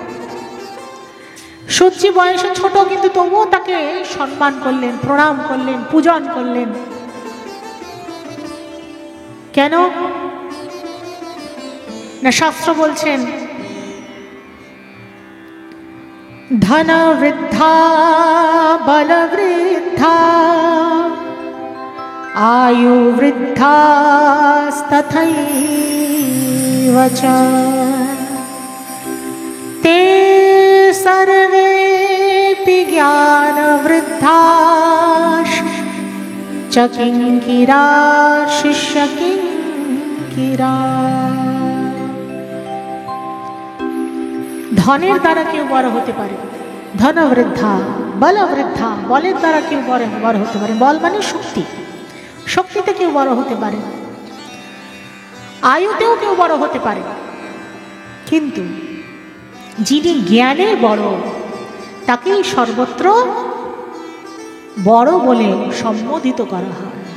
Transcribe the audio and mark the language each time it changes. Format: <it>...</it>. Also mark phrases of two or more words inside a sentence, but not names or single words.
<bn>সুতজি বয়সে ছোট, কিন্তু তবুও তাকে সম্মান করলেন, প্রণাম করলেন, পূজন করলেন। কেন না, শাস্ত্র বলছেন</bn> <sa>ধন বৃদ্ধা বল বৃদ্ধা आयु वृद्धास्तथैव च ते सर्वेऽपि ज्ञानवृद्धाश्च किङ्किरा शिष्यकिङ्किरा।</sa> <bn>ধনের দ্বারা কেউ বড় হতে পারে,</bn> <sa>ধন বৃদ্ধা বল বৃদ্ধা,</sa> <bn>বলের দ্বারা কেউ বড় হতে পারে, বল মানে শক্তি, শক্তিতে কেউ বড় হতে পারে, আয়ুতেও কেউ বড় হতে পারে, কিন্তু যিনি জ্ঞানে বড় তাকেই সর্বত্র বড় বলে সম্বোধিত করা হয়।</bn>